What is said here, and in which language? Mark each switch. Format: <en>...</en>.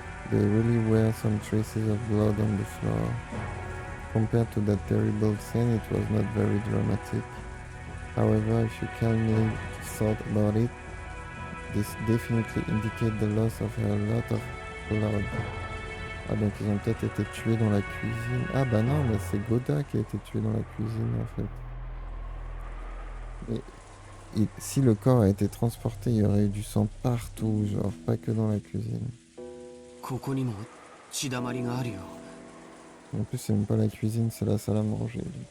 <en>There really were some traces of blood on the floor. Compared to that terrible scene, it was not very dramatic. However, if you calmly thought about it, this definitely indicated the loss of a lot of blood.</en> <fr>Ah, donc ils ont peut-être été tués dans la cuisine. Ah bah non, mais c'est Goda qui a été tué dans la cuisine en fait. Mais si le corps a été transporté, il y aurait eu du sang partout, genre pas que dans la cuisine.</fr> <ja>ここにも血だまりがあるよ。</ja> <fr>En plus, c'est même pas la cuisine, c'est la salle à manger.</fr>